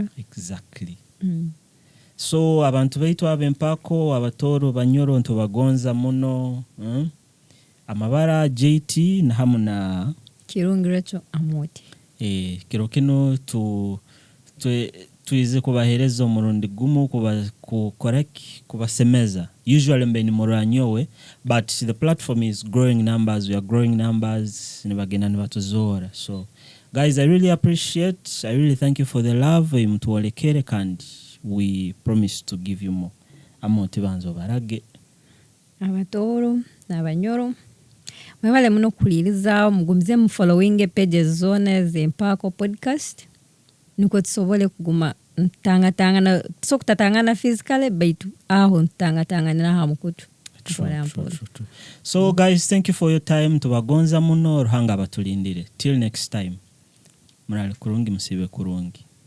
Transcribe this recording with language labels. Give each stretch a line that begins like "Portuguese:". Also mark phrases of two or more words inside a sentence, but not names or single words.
Tooro: exactly so abantu baitu abempako abatoro banyoro ntobagonza muno amabara JT na hamuna Kirungirecho Amoti kiro kino tuize kubahereza umurundi gumu kubasemeza usually mbeni moranyowe
English: but the platform is growing numbers, we are growing numbers
Tooro: nibagena nibatuzora.
English: So guys, I really thank you for the love
Tooro: mtuolekere kandi
English: we promise to give you more.
Tooro: Amoti banzo barage abatoro n'abanyoro mwebale muno kuliriza mugumze mu
English: following pages
Tooro: zone z'Empako podcast nuko tusobole kuguma tanga so kutatangana physically baitu aho tanga na hamukutu.
English: So guys, thank you for your time.
Tooro: Tubagonza muno ruhanga batulindire
English: till next time.
Tooro: Murali kurungi musibe kurungi.